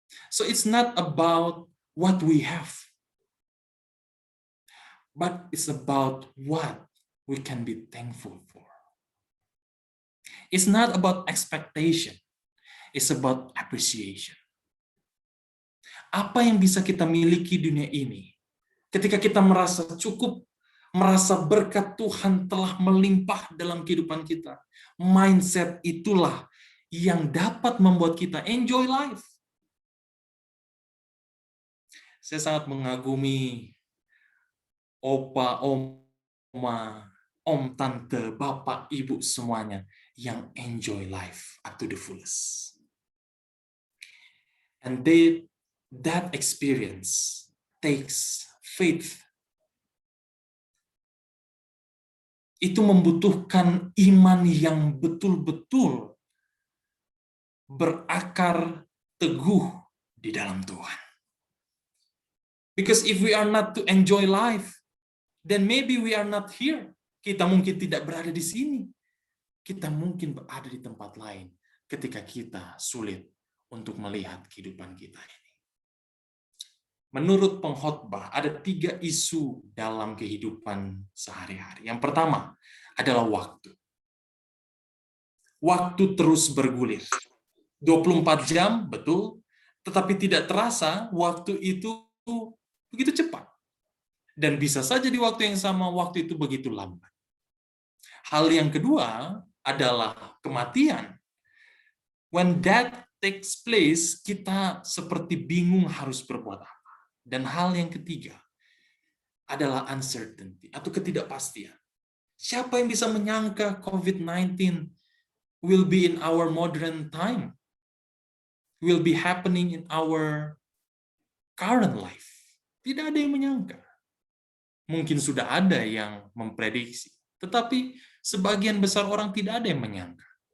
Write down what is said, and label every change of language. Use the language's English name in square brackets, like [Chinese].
[English] So it's not about what we have, but it's about what we can be thankful for. It's not about expectation, it's about appreciation. [Indonesian] Apa yang bisa kita miliki di dunia ini, ketika kita merasa cukup, merasa berkat Tuhan telah melimpah dalam kehidupan kita, mindset itulah yang dapat membuat kita enjoy life. Saya sangat mengagumi opa, oma, om, tante, bapak, ibu semuanya yang enjoy life up to the fullest. [English] And that experience takes faith. [Indonesian] Itu membutuhkan iman yang betul-betul berakar teguh di dalam Tuhan. [English] Because if we are not to enjoy life, then maybe we are not here. [Indonesian] Kita mungkin tidak berada di sini. Kita mungkin berada di tempat lain ketika kita sulit untuk melihat kehidupan kita ini. Menurut pengkhotbah, ada 3 isu dalam kehidupan sehari-hari. Yang pertama adalah waktu. Waktu terus bergulir. 24 jam, betul, tetapi tidak terasa waktu itu begitu cepat. Dan bisa saja di waktu yang sama, waktu itu begitu lambat. Hal yang kedua adalah kematian. When that takes place, kita seperti bingung harus berbuat apa. Dan hal yang ketiga adalah uncertainty atau ketidakpastian. [English] Siapa yang bisa menyangka COVID-19 will be in our modern time? Will be happening in our current life? [Indonesian] Tidak ada yang menyangka. Mungkin sudah ada yang memprediksi, tetapi sebagian besar orang tidak ada yang menyangka.